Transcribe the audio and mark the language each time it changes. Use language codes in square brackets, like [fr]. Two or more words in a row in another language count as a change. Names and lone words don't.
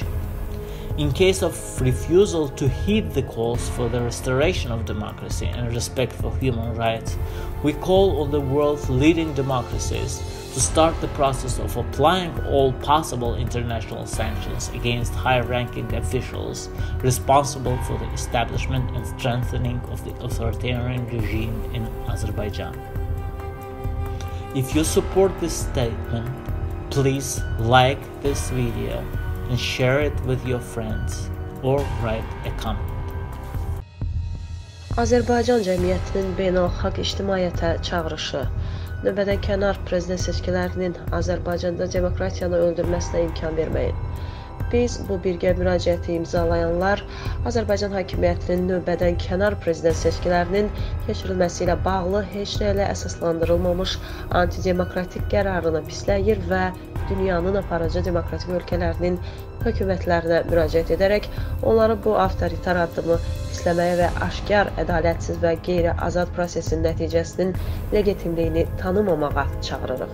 [en] In case of refusal to heed the calls for the restoration of democracy and respect for human rights, we call on the world's leading democracies to start the process of applying all possible international sanctions against high-ranking officials responsible for the establishment and strengthening of the authoritarian regime in Azerbaijan. If you support this statement, please like this video and share it with your friends or write a comment. [az] Azərbaycan cəmiyyətinin beynəlxalq ictimaiyyətə çağırışı, növbədən kənar prezident seçkilərinin Azərbaycanda demokratiyanı öldürməsinə imkan verməyin. Biz bu birgə müraciəti imzalayanlar Azərbaycan hakimiyyətinin növbədən kənar prezident seçkilərinin keçirilməsi ilə bağlı heç nə ilə əsaslandırılmamış antidemokratik qərarını pisləyir və dünyanın aparıcı demokratik ölkələrinin hökumətlərinə müraciət edərək onları bu avtoritar addımı pisləməyə və aşkar, ədalətsiz və qeyri-azad prosesin nəticəsinin legitimliyini tanımamağa çağırırıq.